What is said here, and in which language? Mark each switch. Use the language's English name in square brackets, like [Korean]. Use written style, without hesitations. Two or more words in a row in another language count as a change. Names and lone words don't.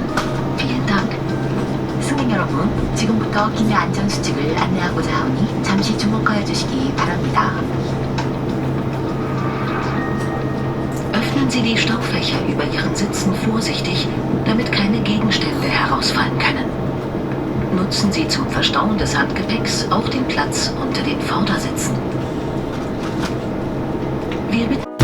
[German] Vielen Dank. [Korean] 승객 여러분, 지금부터 기내 안전수칙을 안내하고자 하오니 잠시 주목하여 주시기 바랍니다. [German] Öffnen Sie die Staufächer über Ihren Sitzen vorsichtig, damit keine Gegenstände herausfallen können. Nutzen Sie zum Verstauen des Handgepäcks auch den Platz unter den Vordersitzen. Wir bitten